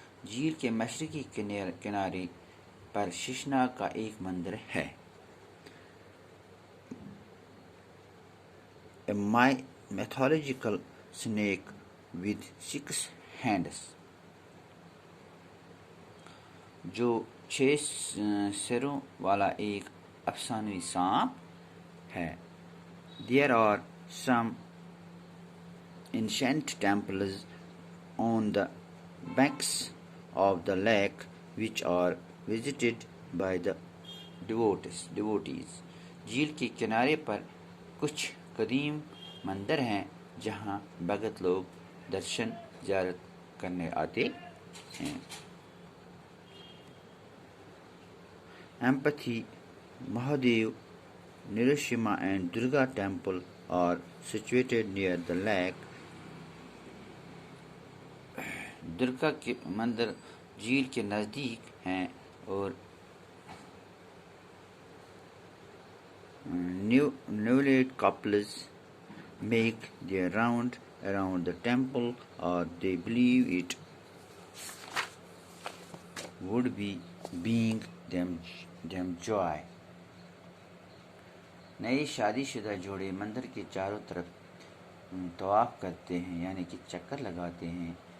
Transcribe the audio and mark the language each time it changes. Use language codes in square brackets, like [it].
[ur] جھیل کے مشرقی کنارے پر ششناگ کا ایک مندر ہے. [en] A mythological snake with 6 hands. [ur] جو 6 سروں والا ایک افسانوی سانپ ہے. [en] There are some ancient temples on the banks of the lake which are visited by the devotees. [ur] جھیل کے کنارے پر کچھ قدیم مندر ہیں جہاں بھگت لوگ درشن زیارت کرنے آتے ہیں. [en] Empathy, Mahadev, Nirsimha and Durga temple are situated near the lake. [ur] Durga کے مندر جھیل کے نزدیک ہیں اور [en] newlywed couples make their round around the temple or they believe it would be bring them joy. [ur] نئے شادی شدہ جوڑے مندر کے چاروں طرف طواف کرتے ہیں یعنی کہ چکر لگاتے ہیں.